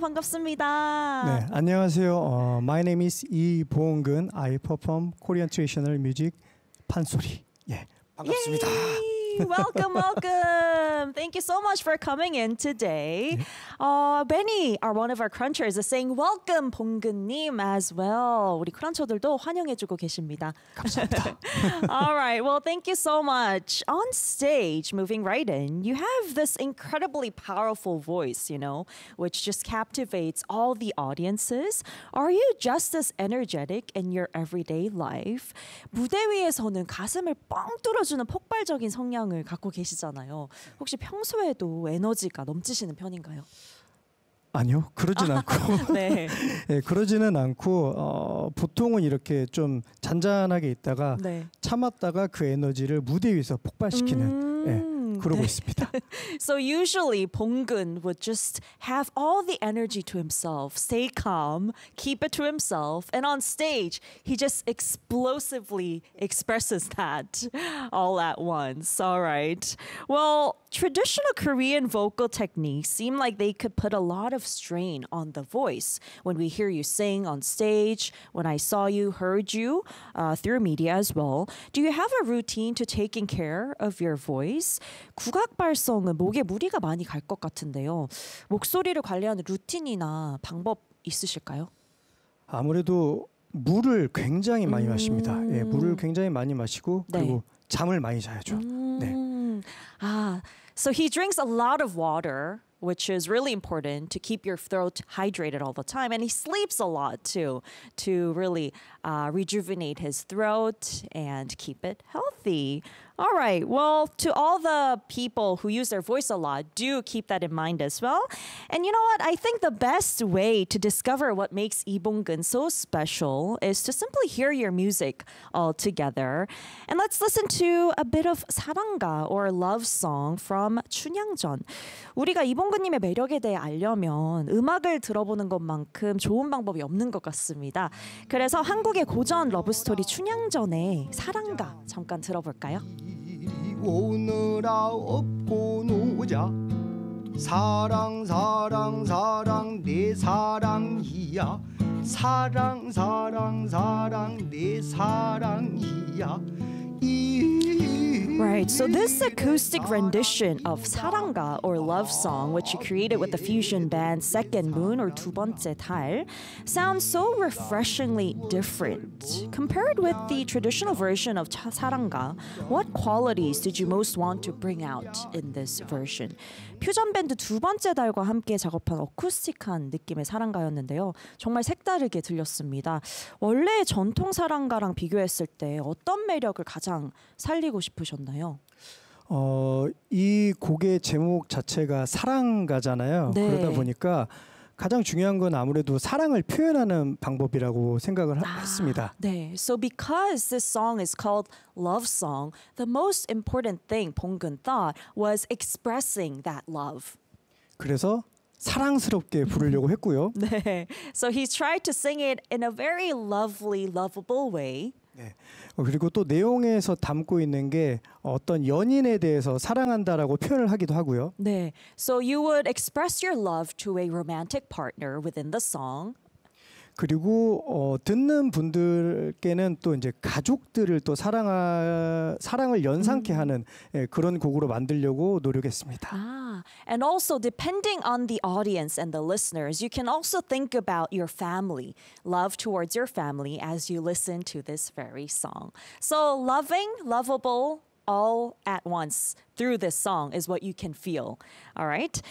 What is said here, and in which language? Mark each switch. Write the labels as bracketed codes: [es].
[ko] 반갑습니다. 네, 안녕하세요. [en] My name is 이봉근. I perform Korean traditional music, 판소리. [ko] 예, 반갑습니다. [en] Yay! Welcome, welcome. Thank you so much for coming in today. Benny, one of our crunchers, is saying welcome, 봉근님, as well. [ko] 우리 크런처들도 환영해주고 계십니다. 감사합니다. [en] All right, well, thank you so much. On stage, moving right in, you have this incredibly powerful voice, you know, which just captivates all the audiences. Are you just as energetic in your everyday life? [ko] 무대 위에서는 가슴을 뻥 뚫어주는 폭발적인 성량 을 갖고 계시잖아요. 혹시 평소에도 에너지가 넘치시는 편인가요? 아니요, 그러진 않고. 네. 네, 그러지는 않고 보통은 이렇게 좀 잔잔하게 있다가 네. 참았다가 그 에너지를 무대 위에서 폭발시키는. 그러고 네. 있습니다. [en] So usually 봉근 would just have all the energy to himself, stay calm, keep it to himself, and on stage he just explosively expresses that all at once. All right. Well, traditional Korean vocal techniques seem like they could put a lot of strain on the voice. When we hear you sing on stage, when I saw you, heard you through media as well, do you have a routine to taking care of your voice? [ko] 국악 발성은 목에 무리가 많이 갈 것 같은데요. 목소리를 관리하는 루틴이나 방법 있으실까요? 아무래도 물을 굉장히 많이 마십니다. 예, 물을 굉장히 많이 마시고 그리고 네. 잠을 많이 자야죠. 네. [en] So he drinks a lot of water, which is really important to keep your throat hydrated all the time. And he sleeps a lot too, to really rejuvenate his throat and keep it healthy. All right. Well, to all the people who use their voice a lot, do keep that in mind as well. And you know what? I think the best way to discover what makes 이봉근 so special is to simply hear your music all together. And let's listen to a bit of 사랑가 or love song from 춘향전. [ko] 우리가 이봉근님의 매력에 대해 알려면 음악을 들어보는 것만큼 좋은 방법이 없는 것 같습니다. 그래서 한국의 고전 러브스토리 춘향전의 사랑가 잠깐 들어볼까요? 오느라 업고 노자 사랑 사랑 사랑 내 사랑이야 사랑 사랑 사랑 내 사랑이야 이 [en] Right, so this acoustic rendition of 사랑가 or love song, which you created with the fusion band Second Moon or 두 번째 달, sounds so refreshingly different. Compared with the traditional version of 사랑가, what qualities did you most want to bring out in this version? [ko] 퓨전 밴드 두 번째 달과 함께 작업한 어쿠스틱한 느낌의 사랑가였는데요. 정말 색다르게 들렸습니다. 원래 전통 사랑가랑 비교했을 때 어떤 매력을 가장 살리고 싶으셨나요? 이 곡의 제목 자체가 사랑가잖아요. 네. 그러다 보니까 가장 중요한 건 아무래도 사랑을 표현하는 방법이라고 생각을 했습니다. 네. [en] So because this song is called love song, the most important thing 봉근 thought was expressing that love. [ko] 그래서 사랑스럽게 부르려고 했고요. 네. [en] So he tried to sing it in a very lovely, lovable way. [ko] 네. 그리고 또 내용에서 담고 있는 게 어떤 연인에 대해서 사랑한다라고 표현을 하기도 하고요. 네. [en] So you would express your love to a romantic partner within the song. [ko] 그리고 듣는 분들께는 또 이제 가족들을 또 사랑을 연상케 하는 그런 곡으로 만들려고 노력했습니다. [en] And also depending on the audience and the listeners, you can also think about your family, love towards your family as you listen to this very song. So loving, lovable, all at once through this song is what you can feel. All right.